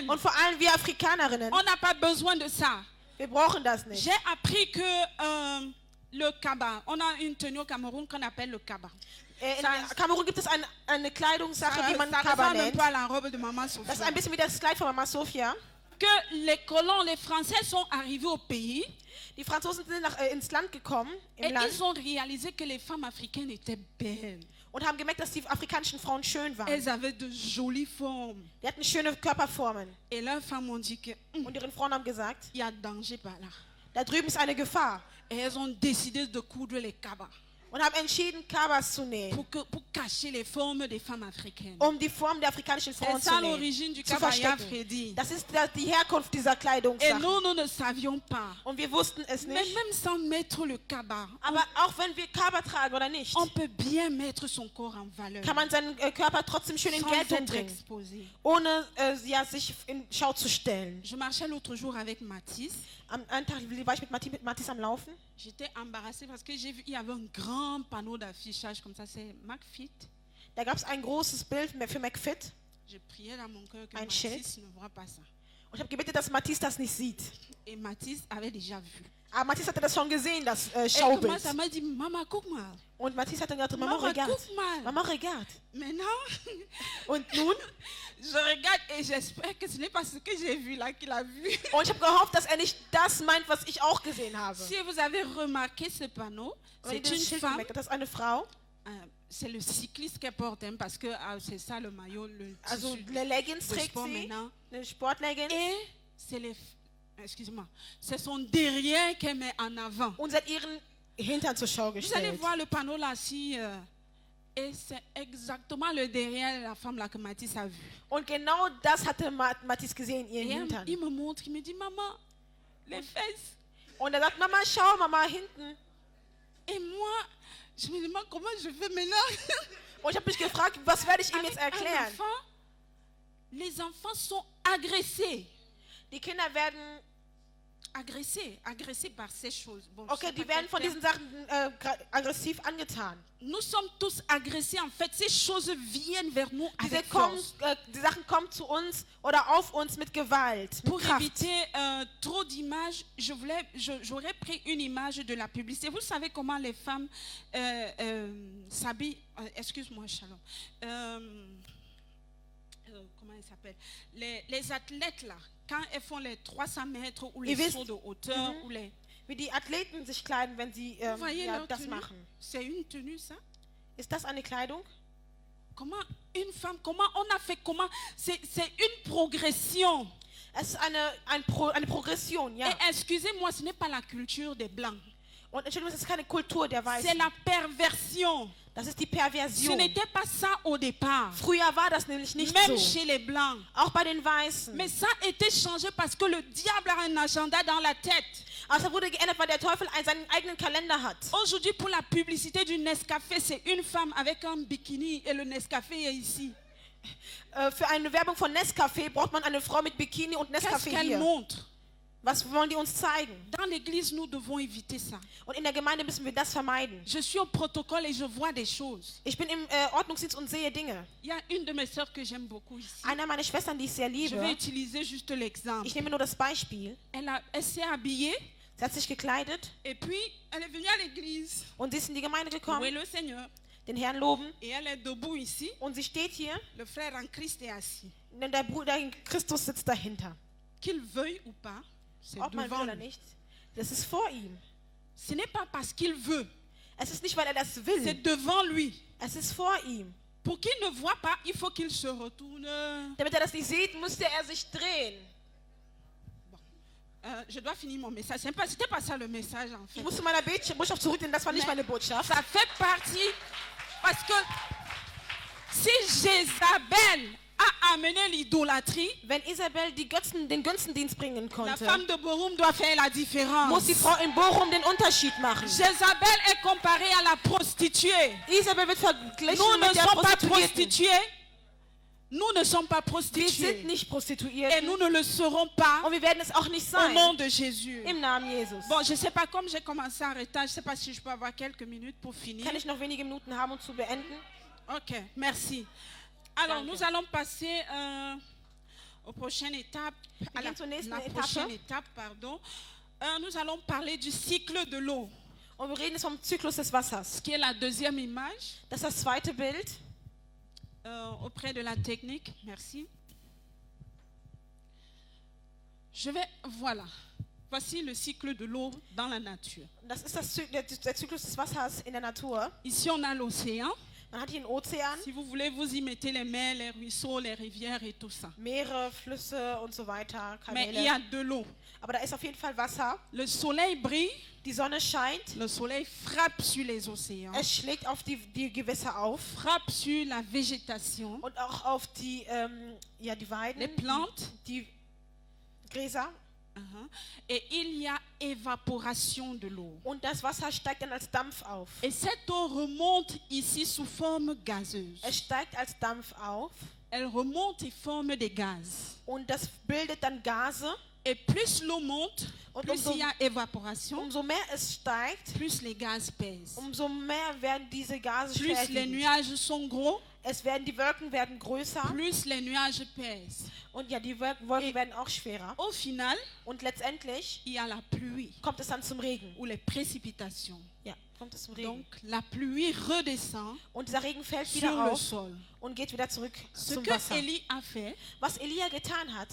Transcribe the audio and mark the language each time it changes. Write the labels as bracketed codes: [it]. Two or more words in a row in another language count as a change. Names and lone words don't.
[de] Und vor allem wir Afrikanerinnen, [fr] On n'a pas besoin de ça. [de] wir brauchen das nicht. [fr] J'ai appris que le kaba, on a une tenue au Cameroun qu'on appelle le kaba. [de] In Kamerun gibt es eine Kleidungssache, die man [fr] Ça Kaba ressemble un [de] nennt. [fr] peu à la robe de Maman [de] Das ist Sophia. ein bisschen wie das Kleid von Mama Sophia. [fr] Que les colons, les Français sont arrivés au pays [de] Die Franzosen sind ins Land gekommen, [fr] et [de] im Land, [fr] ils ont réalisé que les femmes africaines étaient belles. [de] und haben gemerkt, dass die afrikanischen Frauen schön waren. [fr] Elles avaient de jolies formes. [de] Die hatten schöne Körperformen. [fr] Et leurs femmes ont dit que [de] Und ihre Frauen haben gesagt, [fr] y a danger par là. [de] da drüben ist eine Gefahr. [fr] Et elles ont décidé de coudre les cabas [de] Und haben entschieden, Kabas zu nähen, [fr] pour cacher les formes des femmes africaines. [de] um die Form der afrikanischen Frauen [fr] C'est [de] zu [fr] ça [de] nähen, [fr] l'origine du [de] zu [fr] kabaya, [de] verstecken. Freddy. Das ist die Herkunft dieser [fr] Et [de] Kleidungssache. [fr] nous ne savions pas. [de] Und wir wussten es [fr] Mais [de] nicht. [fr] même sans mettre le kaba, [de] Aber auch wenn wir Kaba tragen oder nicht, [fr] on peut bien mettre son corps en valeur. [de] kann man seinen Körper trotzdem schön in [fr] Sans [de] Geltung [fr] être [de] bringen, [fr] exposé. [de] ohne sich in Schau zu stellen. [fr] Je marchais l'autre jour avec Mathis. [de] Am einen Tag war ich mit Mathis am Laufen. [fr] J'étais embarrassée parce que j'ai vu il y avait un grand panneau d'affichage comme ça, c'est McFit. [de] Da gab es ein großes Bild für McFit. [fr] Je priais dans mon cœur que [de] Ein [fr] Mathis ne voit pas ça. [de] Und ich habe gebetet, dass Mathis das nicht sieht. [fr] Et Mathis avait déjà vu. [de] Aber Mathis hatte das schon gesehen, das [fr] Et [de] Schaubild. [fr] comment ça m'a dit, maman, [de] guck mal. Und Mathis hat dann gesagt, [fr] Maman, Maman, regarde. [de] guck mal. [fr] Maman, regarde. Maintenant, [de] Und nun? [fr] je regarde et j'espère que ce n'est pas ce que j'ai vu là qu'il a vu. [de] Und ich habe gehofft, dass er nicht das meint, was ich auch gesehen habe. [fr] Si vous avez remarqué ce panneau, [de] Und [fr] c'est [de] dieses [fr] une [de] Schild [fr] femme. [de] gemerkt, das ist eine Frau. [fr] C'est le cycliste qui porte, hein, parce que c'est ça le maillot, le [de] Also [fr] tissu [de] eine Leggings [fr] de [de] trägt [fr] sport [de] sie, [fr] maintenant. [de] eine Sportleggings. [fr] Et c'est les, excusez-moi, c'est son derrière qu'elle met en avant. [de] Und sie hat ihren Hintern zur Schau [fr] Vous allez [de] gestellt. [fr] voir le panneau là, si, et c'est exactement le derrière de la femme là que Mathis a vu. [de] Und genau das hatte Mathis gesehen, ihren [fr] Et [de] Hintern. [fr] il me montre, il me dit, maman, les fesses. [de] Und er sagt, Mama, schau, Mama, hinten. [fr] Et moi, je me demande comment je fais maintenant. [de] Und ich habe mich gefragt, was werde ich ihm [fr] Avec [de] jetzt [fr] un [de] erklären? [fr] enfant, les enfants sont agressés. [de] Die Kinder werden, [fr] Agressés par ces choses. Bon, je okay, sais [de] die [fr] pas [de] werden von [fr] quel [de] diesen Sachen aggressiv angetan. [fr] Nous sommes tous agressés. En fait, ces choses viennent vers nous avec force. [de] Die Sachen kommen zu uns oder auf uns mit Gewalt, mit [fr] Pour [de] Kraft. [fr] éviter trop d'images, j'aurais pris une image de la publicité. Vous savez comment les femmes s'habillent. Excuse-moi, Shalom. Comment elles s'appellent? Les athlètes là, quand elles font les 300 mètres ou les sauts de hauteur ou les. [de] Wie die Athleten sich kleiden, wenn sie [fr] Vous voyez leur [de] das [fr] tenue? [de] machen. [fr] C'est une tenue, ça? [de] Ist das eine Kleidung? [fr] Comment une femme, comment on a fait, comment c'est une progression. [de] Es ist eine Progression, ja. [fr] Et excusez-moi, ce n'est pas la culture des Blancs. [de] Und Entschuldigung, das ist keine Kultur der [fr] C'est [de] Weißen. [fr] la perversion. [de] Das ist die [fr] Ce [de] Perversion. [fr] n'était pas ça au départ. [de] Früher war das nämlich nicht [fr] Même [de] so. [fr] chez les Blancs. [de] Auch bei den Weißen. [fr] Mais ça a été changé parce que le diable a un agenda dans la tête. [de] Aber es wurde geändert, weil der Teufel seinen eigenen Kalender hat. [fr] Aujourd'hui, pour la publicité du Nescafé, c'est une femme avec un bikini et le Nescafé est ici. [de] Für eine Werbung von Nescafé braucht man eine Frau mit Bikini und [fr] Qu'est-ce Nescafé qu'elle [de] hier. [fr] montre? [de] Was wollen die uns zeigen? [fr] Dans l'église, nous devons éviter ça. [de] Und in der Gemeinde müssen wir das vermeiden. [fr] Je suis au protocole et je vois des choses. [de] Ich bin im Ordnungsdienst und sehe Dinge. [fr] Il y a une de mes sœurs que j'aime beaucoup ici. [de] Einer meiner Schwestern, die ich sehr [fr] Je vais [de] liebe, [fr] utiliser juste l'exemple. [de] ich nehme nur das Beispiel, [fr] Elle s'est habillée [de] sie hat sich gekleidet [fr] et puis elle est venue à l'église. [de] und sie ist in die Gemeinde [fr] Louer [de] gekommen, [fr] le Seigneur. [de] den Herrn loben, [fr] Et elle est debout ici. [de] und sie steht hier, [fr] Le frère en Christ est assis. [de] denn der Bruder in Christus sitzt dahinter. [fr] Qu'il veuille ou pas, c'est [de] Ob man will [fr] devant [de] oder [fr] lui. [de] nicht, das ist vor ihm. [fr] Ce n'est pas parce qu'il veut, [de] Es ist nicht, weil er das [fr] c'est [de] will, [fr] devant lui. [de] es ist vor ihm. [fr] Pour qu'il ne voit pas, il faut qu'il se retourne. [de] Damit er das nicht sieht, musste er sich drehen. [fr] Je dois finir mon message. C'était pas ça le message en fait. [de] Ich muss zu meiner Botschaft zurück, denn das war nicht meine Botschaft. [fr] Ça fait partie parce que si Jézabel a amené l'idolâtrie, [de] Wenn Isabel den Götzendienst bringen [fr] la [de] konnte, [fr] femme de Borum doit faire la différence. [de] muss die Frau in Bochum den Unterschied machen. [fr] Jézabel est comparée à la prostituée. [de] Isabel wird verglichen [fr] Nous ne [de] mit der [fr] sommes pas [de] Prostituierten. [fr] prostituées. Nous ne sommes pas [de] Wir sind [fr] prostituées. [de] nicht [fr] Et [de] Prostituierte [fr] nous ne le serons pas [de] und wir werden es auch nicht [fr] au nom [de] sein. [fr] de Jésus. [de] Im Namen Jesus. [fr] Bon, je ne sais pas, comme j'ai commencé en retard, je ne sais pas si je peux avoir quelques minutes pour finir. [de] Kann ich noch wenige Minuten haben, um zu beenden? [fr] Ok, merci. Alors, [de] Danke. [fr] nous allons passer aux prochaines étapes. À [de] gehen zur nächsten [fr] la [de] Etappe. [fr] prochaine étape, pardon. Nous allons parler du cycle de l'eau, [de] Und wir reden jetzt vom Zyklus des Wassers. [fr] qui est la deuxième image [de] Das ist das zweite Bild. [fr] auprès de la technique. Merci. Voilà. Voici le cycle de l'eau dans la nature. [de] Das ist der Zyklus des Wassers in der Natur. [fr] Ici, on a l'océan. [de] Man hat hier einen Ozean, [fr] Si vous voulez, vous y mettez les mers, les ruisseaux, les rivières et tout ça. [de] Meere, Flüsse und so weiter, [fr] Mais il y a [de] Kanäle. [fr] de l'eau. [de] Aber da ist auf jeden Fall Wasser. [fr] Le soleil brille, [de] Die Sonne scheint. [fr] le soleil frappe sur les océans, [de] Es schlägt auf die Gewässer auf [fr] frappe sur la végétation, [de] und auch auf die Weiden, [fr] les plantes, [de] die Gräser. [fr] et il y a évaporation de l'eau. [de] Und das Wasser steigt dann als Dampf auf. [fr] Et cette eau remonte ici sous forme gazeuse. [de] Es steigt als Dampf auf [fr] Elle remonte et forme des gaz. [de] und das bildet dann Gase. [fr] Et plus l'eau monte, [de] Und [fr] plus il y a évaporation, [de] Umso mehr es steigt, [fr] plus les gaz pèsent. [de] umso mehr werden diese Gase [fr] Plus les [de] schwerwiegend. [fr] nuages sont gros, [de] Die Wolken werden größer [fr] plus les nuages pèsent. [de] und ja, die Wolken werden auch schwerer. [fr] Au final, [de] Und letztendlich [fr] il y a la pluie [de] kommt es dann zum Regen. [fr] ou les précipitations. [de] Ja, kommt es zum Regen. [fr] Donc la pluie redescend [de] Und dieser Regen fällt [fr] sur [de] wieder [fr] le [de] auf [fr] sol. [de] und geht wieder zurück [fr] Ce [de] zum [fr] que [de] Wasser. [fr] Élie a fait, [de] Was Elia getan hat,